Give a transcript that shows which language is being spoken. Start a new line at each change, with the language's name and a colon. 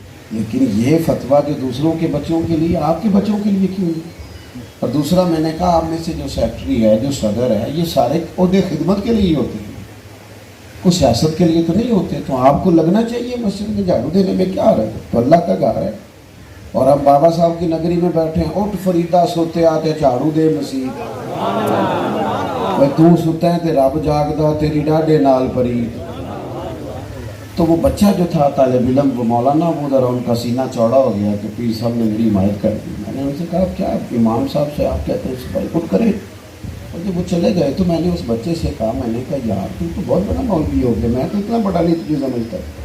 Urdu: لیکن یہ فتویٰ جو دوسروں کے بچوں کے لیے، آپ کے بچوں کے لیے کیوں نہیں؟ اور دوسرا میں نے کہا آپ میں سے جو سیکٹری ہے، جو صدر ہے، یہ سارے عہدے خدمت کے لیے ہوتے ہیں، کوئی سیاست کے لیے تو نہیں ہوتے. تو آپ کو لگنا چاہیے مسجد میں جھاڑو دینے میں کیا رہے، تو اللہ کا گھر ہے. اور ہم بابا صاحب کی نگری میں بیٹھے ہیں.
Punjabi: اٹھ فریدہ سوتے آتے جھاڑو دے مسیح، تو ستا ہے تے رب جاگدا تیری ڈاڈے نال پرید.
Urdu: تو وہ بچہ جو تھا طالب علم، وہ مولانا، وہ ذرا ان کا سینہ چوڑا ہو گیا کہ پیر صاحب نے میری حمایت کر دی. میں نے ان سے کہا کیا امام صاحب سے آپ کہتے ہیں صفائی خود کرے؟ اور جب وہ چلے گئے تو میں نے اس بچے سے کہا، میں نے کہا یار تو بہت بڑا مولوی ہو گیا، میں تو اتنا بڑا نہیں تجھے سمجھتا.